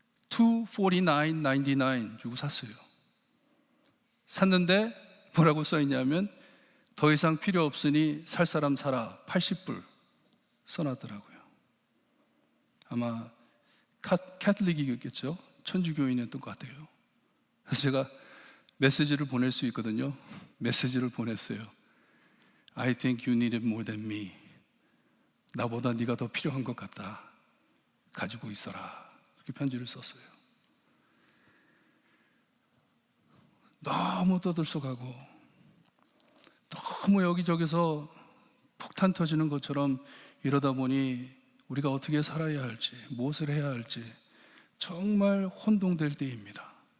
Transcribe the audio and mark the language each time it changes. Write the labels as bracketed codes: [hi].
[ko] 249.99 주고 샀어요. 샀는데 뭐라고 써있냐면 더 이상 필요 없으니 살 사람 사라, 80불 써놨더라고요. 아마 캐톨릭이겠죠. 천주교인이었던 것 같아요. 그래서 제가 메시지를 보낼 수 있거든요. 메시지를 보냈어요. [en] I think you need it more than me. [ko] 나보다 네가 더 필요한 것 같다. 가지고 있어라. 그렇게 편지를 썼어요. 너무 떠들썩하고 너무 여기저기서 폭탄 터지는 것처럼 이러다 보니 우리가 어떻게 살아야 할지, 무엇을 해야 할지 정말 혼동될 때입니다.